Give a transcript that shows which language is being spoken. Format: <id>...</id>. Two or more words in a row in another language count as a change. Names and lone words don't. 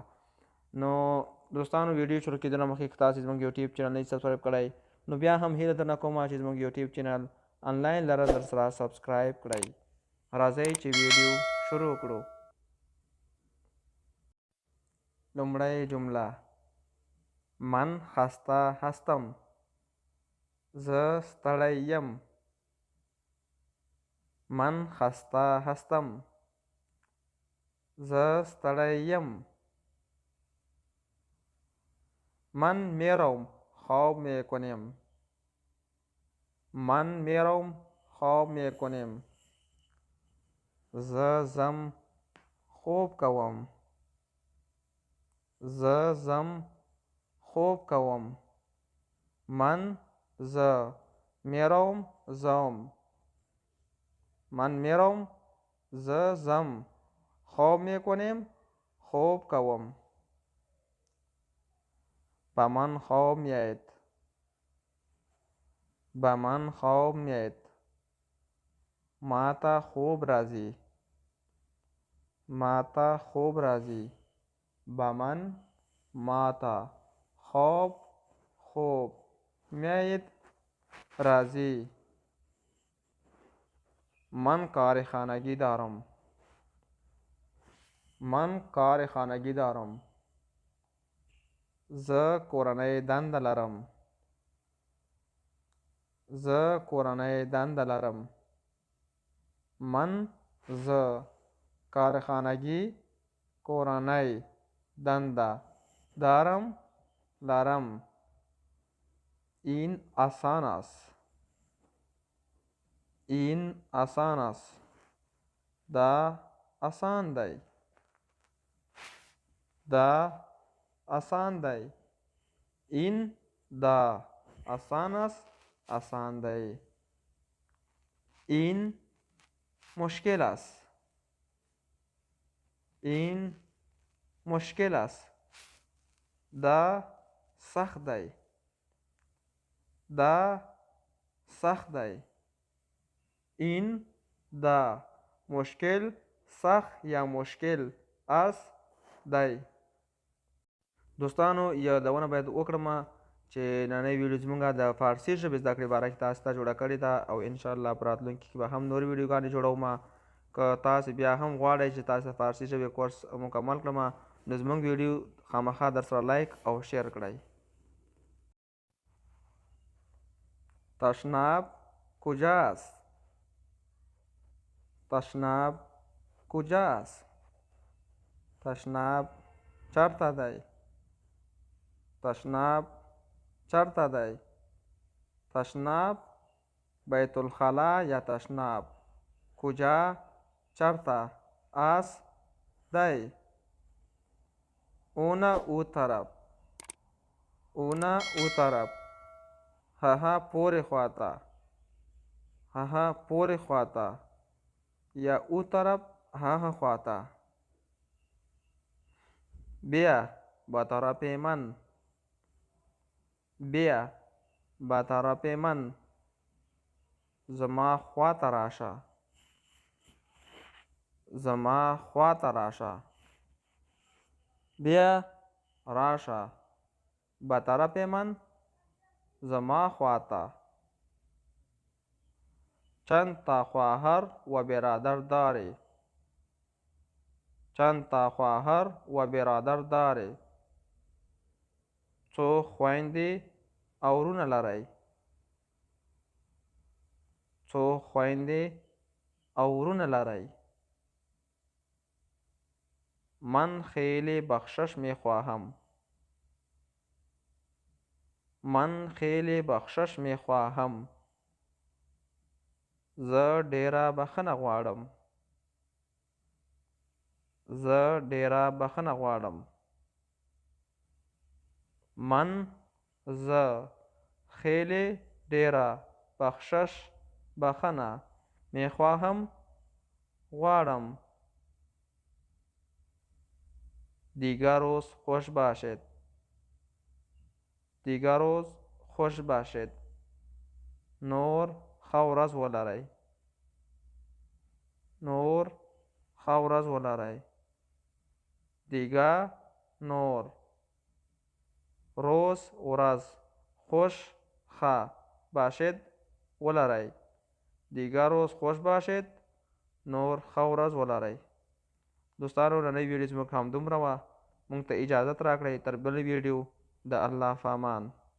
<ps>نو دوستانو، ویډیو شروع کېدو نه مخکې که تاسې زموږ یوټیوب چینل نه سبسکرایب کړئ، نو بیا هم هیله درنه کوم چې زموږ یوټیوب چینل آنلاین لره در سره سبسکرایب کړئ. راځئ چې ویډیو شروع کړو. لومړی جمله:</ps> <fa>من خسته هستم.</fa> <ps>زه ستړی یم.</ps> <fa>من خسته هستم.</fa> <ps>زه ستړی یم.</ps> <fa>من میروم خواب میکنم. من میروم خواب میکنم.</fa> <ps>زه زم خوب کوم. زه زم خوب کوم.</ps> <fa>من زه میروم زم. من میروم</fa> <ps>زه زم</ps> <fa>خواب میکنم</fa> <ps>خوب کوم.</ps> <fa>به من خواب میآید. به من خواب میآید.</fa> <ps>ما ته خوب راځي. ما ته خوب راځي.</ps> <fa>به من</fa> <ps>ما ته</ps> <fa>خواب خوب میآید راځي. من کار خانگی دارم. من کار خانگی دارم.</fa> <ps>زه کورنۍ دنده لرم. زه کورنۍ دنده لرم.</ps> <fa>من زه کارخانگی</fa> <ps>کورنۍ دنده</ps> <fa>دارم لرم. این آسان است. این آسان است.</fa> <ps>دا آسان دی. دا آسان دی.</ps> <fa>این دا آسان است.</fa> <ps>آسان دی.</ps> <fa>این مشکل است. این مشکل است.</fa> <ps>دا سخت دی. دا سخت دی.</ps> <fa>این دا مشکل سخت یا مشکل است دی.</fa> <ps>دوستانو، یادونه باید وکړم چې نننۍ ویډیو زموږ د فارسي ژبې زده کړې باره کې تاسو ته جوړه کړې ده او انشاءالله په راتلونکي کې به هم نورې ویډیوګانې جوړوم. که تاسو بیا هم غواړئ چې تاسو د فارسي ژبې کورس مکمل کړم، نو زموږ ویډیو خامخا در سره لایک او شیر کړئ.</ps> <fa>تشناب کجاست؟ تشناب کجاست؟</fa> <ps>تشناب چرته دی؟ تشناب چرته دی؟</ps> <fa>تشناب بیت الخلا یا تشناب کجا چرته است دی؟ اون او طرف. اون او طرف.</fa> <ps>ها پورې خواته. ها پورې خواته یا</ps> <fa>او طرف</fa> <ps>ها خواته.</ps> <fa>بیا به طرف من. بیا به طرف من.</fa> <ps>زما خواته راشه. زما خواته راشه.</ps> <fa>بیا راشه به طرف من.</fa> <ps>زما خواته.</ps> <fa>چند تا خواهر و برادر داری. چند تا خواهر و برادر داری.</fa> <ps>څو خویندې او وروڼه لرئ؟ څو خویندې او وروڼه لرئ؟</ps> <fa>من خیلی بخشش می خواهم. من خیلی بخشش می خواهم.</fa> <ps>زه ډېره بخښنه غواړم. زه ډېره بخښنه غواړم.</ps> <fa>من زه خیلی ډېره بخشش بخښنه می خواهم غواړم. دیگر روز خوش باشد. دیگر روز خوش باشد.</fa> <ps>نور ښه ورځ ولرئ. نور ښه ورځ ولرئ.</ps> <fa>دیگر نور روز ورځ خوش ښه باشد ولرئ. دیگر روز خوش باشد</fa> <ps>نور ښه ورځ ولرئ. دوستانو نننۍ ویډیو زموږ همدومره وه. موږ ته اجازت راکړئ تر بلې ویډیو د الله په امان.</ps>